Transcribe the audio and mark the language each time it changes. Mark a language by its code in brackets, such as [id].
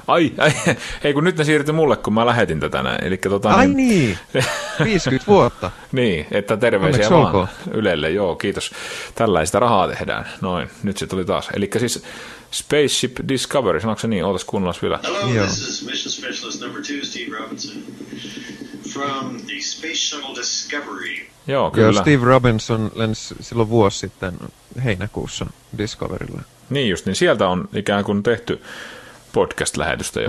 [fi] Ai, hei, kun nyt ne siirtyi mulle, kun mä lähetin tätä näin. Elikkä, ai niin, 50 vuotta. Niin, että terveisiä vaan olko? Ylelle. Joo, kiitos. Tällaista rahaa tehdään. Noin, nyt se tuli taas. Elikkä siis Spaceship Discovery, sanoiko se niin? Ootas kuunnellas vielä. [en] Hello, joo. This is Mission Specialist number 2, Steve Robinson. From the Space Shuttle Discovery. [fi] Joo, kyllä. Steve Robinson lensi silloin vuosi sitten heinäkuussa Discoverylle. Niin just, niin sieltä on ikään kuin tehty podcast-lähetystä jo.